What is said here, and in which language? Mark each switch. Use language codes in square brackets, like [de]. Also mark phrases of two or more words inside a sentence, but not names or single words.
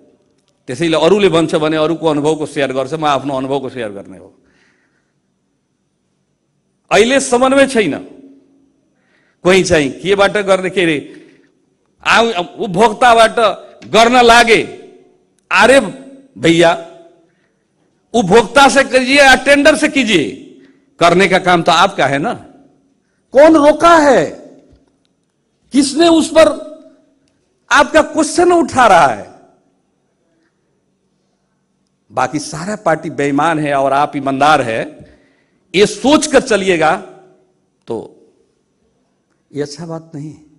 [ne] त्यसैले अरूले भन्छ भने अरूको अनुभवको सेयर गर्छ, म आफ्नो अनुभवको सेयर गर्ने हो। अहिले समन्वय छैन। कोही चाहिँ केबाट गर्ने, के अरे उपभोक्ताबाट गर्न लागे। [hi] अरे भैया, उपभोक्ता से कीजिए या टेंडर से कीजिए, करने का काम तो आपका है ना। कौन रोका है? किसने उस पर आपका क्वेश्चन उठा रहा है? बाकी सारा पार्टी बेईमान है और आप ईमानदार है, ये सोचकर चलिएगा तो ये अच्छा बात नहीं।